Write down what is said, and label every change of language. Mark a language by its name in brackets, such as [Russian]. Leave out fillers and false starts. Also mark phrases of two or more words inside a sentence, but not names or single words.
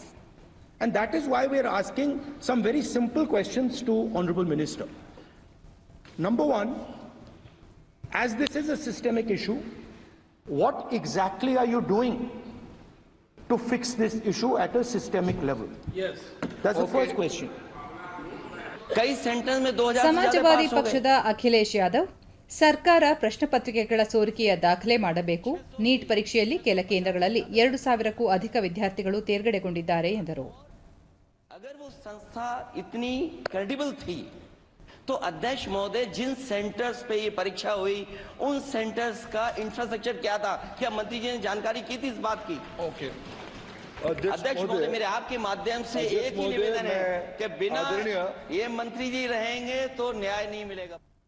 [English] And that is why we are asking some very simple questions to Honorable Minister. Number one, as this is a systemic issue, what exactly are you doing to fix this issue at a systemic level? Yes. That's the first question. [Hindi] कई सेंटर में 2000 [Kannada] ಸಮಾಜವಾದಿ ಪಕ್ಷದ ಅಖಿಲೇಶ್ ಯಾದವ್, ಸರ್ಕಾರ ಪ್ರಶ್ನೆ ಪತ್ರಿಕೆಗಳ ಸೋರಿಕೆಯ ದಾಖಲೆ ಮಾಡಬೇಕು. ನೀಟ್ ಪರೀಕ್ಷೆಯಲ್ಲಿ ಕೆಲ ಕೇಂದ್ರಗಳಲ್ಲಿ 2000ಕ್ಕೂ ಅಧಿಕ ವಿದ್ಯಾರ್ಥಿಗಳು ತೇರ್ಗಡೆಗೊಂಡಿದ್ದಾರೆ ಎಂದರು. [Hindi] अगर वो संस्था इतनी क्रेडिबल थी तो अध्यक्ष महोदय जिन सेंटर्स पे ये परीक्षा हुई उन सेंटर्स का इंफ्रास्ट्रक्चर क्या था? क्या मंत्री जी ने जानकारी की थी इस बात की? [English] Okay. [Hindi] अध्यक्ष महोदय, मेरे आपके माध्यम से एक ही निवेदन है कि बिना ये मंत्री जी रहेंगे तो न्याय नहीं मिलेगा.